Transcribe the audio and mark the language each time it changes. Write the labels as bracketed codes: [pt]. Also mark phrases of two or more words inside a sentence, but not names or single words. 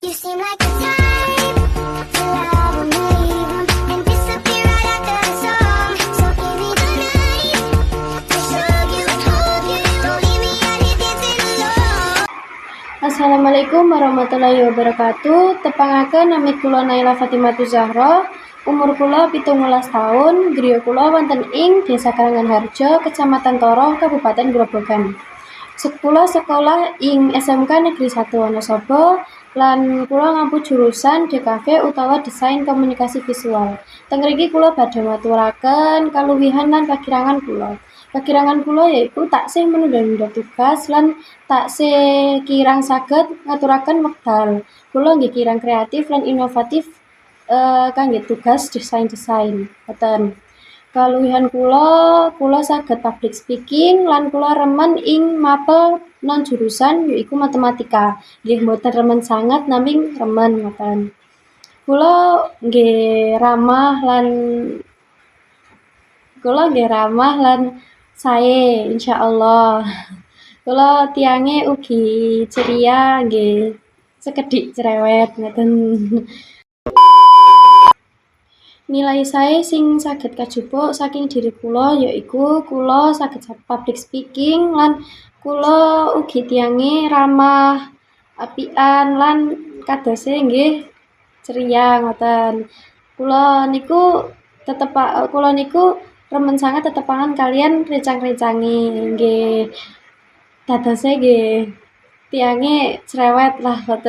[en] seem like the type to love and leave 'em and disappear right after the song. So give me the night to show you, hold you, don't leave me out here dancing alone. [ar] السلام عليكم ورحمة الله وبركاته. [jv] Tepangaken nami kula Naila Fatimatu Zahra. Umur kula 17 tahun. Griya kula wonten ing Desa Karanganharjo, Kecamatan Toro, Kabupaten Grobogan. Kula sekolah ing SMK Negeri 1 Wonosobo lan kula ngampu jurusan DKV utawa Desain Komunikasi Visual. Teng mriki kula badhe maturaken kaluwihan lan kakirangan kula. Kakirangan kula yaiku taksih menunda-nunda tugas lan taksih kirang saged ngaturaken wekdal. Kula nggih kirang kreatif lan inovatif kangge tugas desain-desain. Ngoten. Kaluwihan kula saged [en] public speaking [jv] lan kula remen ing mapel non jurusan yaiku matematika. Nggih mboten remen sanget naming remen ngoten. Kula nggih ramah lan sae insyaallah. Kula tiange ugi ceria nggih sekedhik cerewet ngoten. Nilai sae sing saged kajupuk saking diri kula yaiku kula saged [en] public speaking [jv] lan kula ugi tiange ramah, apian lan kadose nggih ceria ngoten. Kula niku remen sanget tetepangan kalian rencang-rencange nggih dadose nggih tiange cerewet lah ngoten.